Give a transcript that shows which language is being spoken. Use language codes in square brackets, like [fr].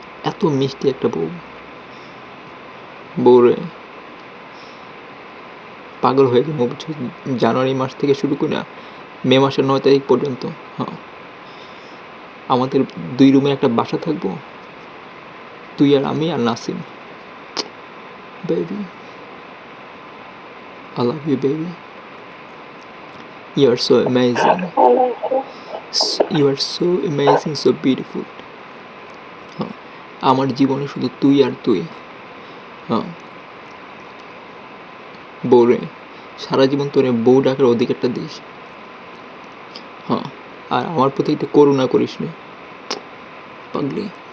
[bn] এত মিষ্টি একটা বউরে পাগল হয়ে যাবো বুঝছো। জানুয়ারি মাস থেকে শুরু করে মে মাসের 9 তারিখ পর্যন্ত। হ্যাঁ, আমাদের 2 রুমে একটা বাসা থাকবো, তুই আর আমি আর Nasim. [en] Baby, I love you baby, you are so amazing, you are so amazing, so beautiful. [bn] হ্যাঁ, আমার জীবনে শুধু তুই আর তুই। হ্যাঁ বউরে, সারা জীবন তোরে বউ ডাকার অধিকারটা দিস। হ্যাঁ, আর আমার প্রতি একটু করুণা করিস না পাগলি।